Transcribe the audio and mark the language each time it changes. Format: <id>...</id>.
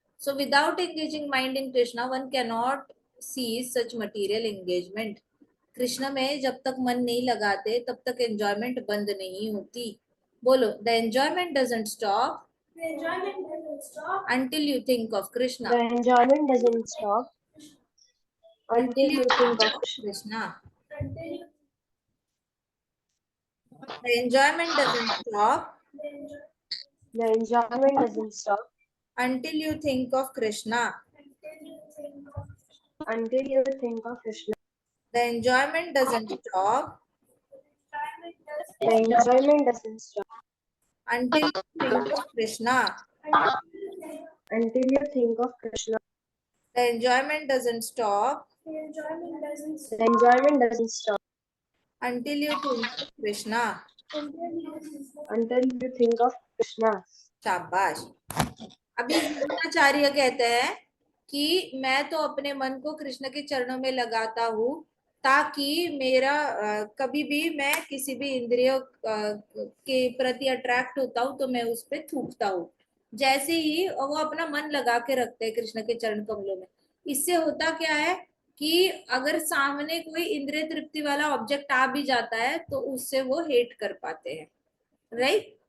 <en>So without engaging mind in Krishna one can not see such material engagement.</en> <hi>Krishna में जब तक मन नहीं लगाते तब तक एंजॉयमेंट बंद नहीं होती। बोलो,</hi> <en>The enjoyment doesn't stop until you think of Krishna. The enjoyment doesn't stop until you think of Krishna. The enjoyment doesn't stop the enjoyment doesn't stop until you think of Krishna. until you think of Krishna. The enjoyment doesn't stop The enjoyment doesn't stop until you think of Krishna. until you think of Krishna. The enjoyment doesn't stop The enjoyment doesn't stop until you think of Krishna. until you think of Krishna.</en> <hi>शाबाश। अभी आचार्य कहते हैं कि मैं तो अपने मन को कृष्ण के चरणों में लगाता हूँ ताकि मेरा कभी भी मैं किसी भी इंद्रियों के प्रति अट्रैक्ट होता हूँ तो मैं उस पर थूकता हूँ। जैसे ही वो अपना मन लगा के रखते हैं कृष्ण के चरण कमलों में, इससे होता क्या है कि अगर सामने कोई इंद्रिय तृप्ति वाला ऑब्जेक्ट आ भी जाता है तो उससे वो हेट कर पाते हैं। राइट।</hi>